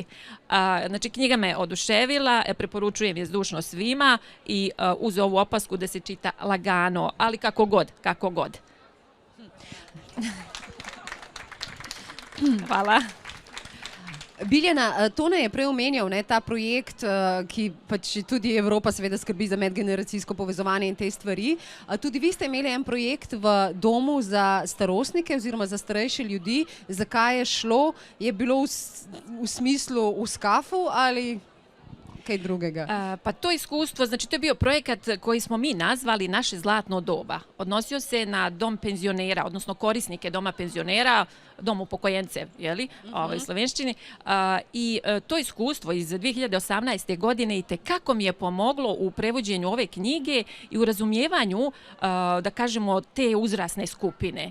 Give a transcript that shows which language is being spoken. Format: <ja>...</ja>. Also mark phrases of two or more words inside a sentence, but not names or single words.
<sr>Znači, knjiga me oduševila, preporučujem je zdušno svima i uz ovu opasku da se čita lagano, ali kako god. Hvala. Biljana,</sr> <sl>Tone je prej omenjal ta projekt, ki pač tudi Evropa seveda skrbi za medgeneracijsko povezovanje in te stvari. Tudi vi ste imeli en projekt v domu za starostnike oziroma za starejše ljudi. Zakaj je šlo? Je bilo v smislu v skafu ali kaj drugega?</sl> <sr>Pa to iskustvo, znači to je bio projekat koji smo mi nazvali Naše zlatno doba. Odnosio se na dom penzionera, odnosno korisnike doma penzionera,</sr> <sl>dom upokojence,</sl> <sr>u slovenščini. I to iskustvo iz 2018. godine itekako mi je pomoglo u prevođenju ove knjige i u razumijevanju, da kažemo, te uzrasne skupine.</sr>